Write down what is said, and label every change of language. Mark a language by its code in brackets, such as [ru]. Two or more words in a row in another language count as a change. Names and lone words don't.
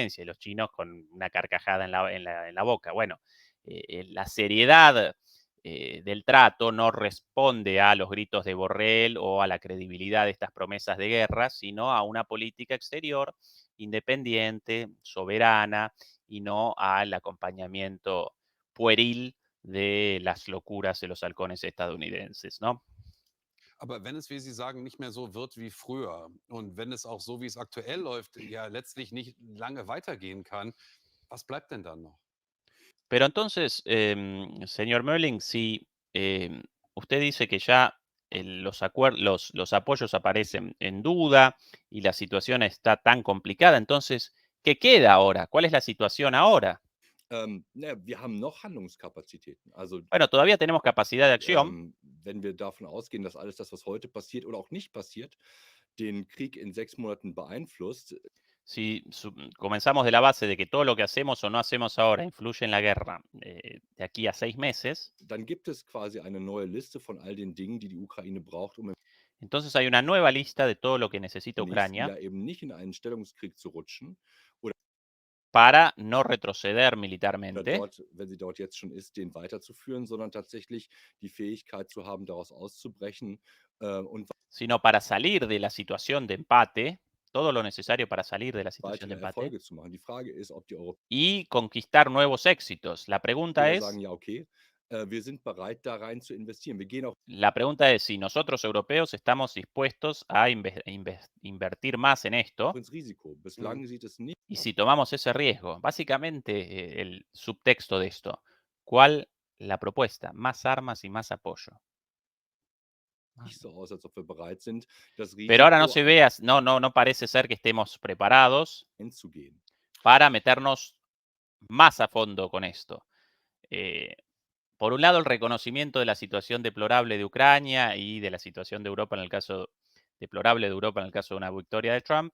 [es] Y los chinos con una carcajada en la boca. Bueno, la seriedad del trato no responde a los gritos de Borrell o a la credibilidad de estas promesas de guerra, sino a una política exterior independiente, soberana y no al acompañamiento pueril de las locuras de los halcones estadounidenses, ¿no? [de] Aber wenn es, wie Sie sagen, nicht mehr so wird wie früher und wenn es auch so, wie es aktuell läuft, ja letztlich nicht lange weitergehen kann, was bleibt denn dann noch? [es] Pero entonces, señor Mölling, si usted dice que ya los apoyos aparecen en duda y la situación está tan complicada, entonces, ¿qué queda ahora? ¿Cuál es la situación ahora? [de] Wir haben noch Handlungskapazitäten. Also, [es] Bueno, todavía tenemos capacidad de acción. [de] wenn wir davon ausgehen, dass alles das, was heute passiert oder auch nicht passiert, den Krieg in 6 Monaten beeinflusst. [es] Si comenzamos de la base de que todo lo que hacemos o no hacemos ahora influye en la guerra de aquí a 6 meses, [de] Dann gibt es quasi eine neue Liste von all den Dingen, die die Ukraine braucht, um im [es] entonces hay una nueva lista de todo lo que necesita [de] nächsten [es] Ucrania [de] Jahr eben nicht in einen Stellungskrieg zu rutschen oder [es] para no retroceder [de] oder [es] militarmente, [de] dort, wenn sie dort jetzt schon ist, den weiterzuführen, sondern tatsächlich die Fähigkeit zu haben, daraus auszubrechen und [es] sino para salir de la situación de empate, todo lo necesario para salir de la situación de [de] weitere [es] empate [de] Erfolge zu machen. Die Frage ist, ob die Europäer [es] y conquistar nuevos éxitos. [de] sagen, ja, okay, wir sind bereit, da rein zu investieren. Wir gehen auch [es] La pregunta es si nosotros europeos estamos dispuestos a invertir más en esto [de] ins Risiko. Mhm. Bislang sieht es nicht [es] y si tomamos ese riesgo. Básicamente, el subtexto de esto, ¿cuál la propuesta? Más armas y más apoyo. [de] so aus, als ob wir bereit sind, das [es] Pero ahora no [de] Risiko [es] se ve, no parece ser que estemos preparados [de] einzugehen. [es] para meternos más a fondo con esto. Por un lado, el reconocimiento de la situación deplorable de Ucrania y de la situación de Europa en el caso deplorable de Europa en el caso de una victoria de Trump.